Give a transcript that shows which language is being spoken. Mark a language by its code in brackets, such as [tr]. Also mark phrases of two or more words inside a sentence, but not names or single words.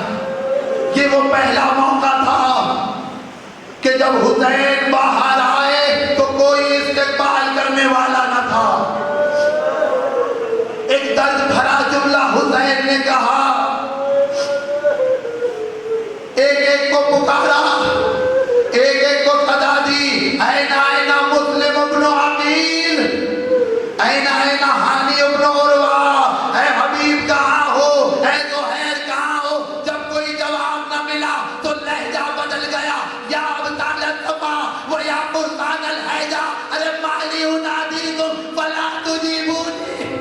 [ur] یہ وہ پہلا موقع تھا کہ جب حسین باہر آئے تو کوئی استقبال کرنے والا نہ تھا. ایک درد بھرا جملہ حسین نے کہا، ایک ایک کو پکارا، ایک ایک کو صدا دی. اینا مسلم ابن عقیل، اینا ہانی ابن عروہ، اے حبیب کہاں ہو، اے زہیر کہاں ہو. جب کوئی جواب نہ ملا تو لہجہ بدل گیا. [ar] یا ابطال الصفا و یا فرسان الحیجہ، ارے مالی انادیکم فلا تجیبونی.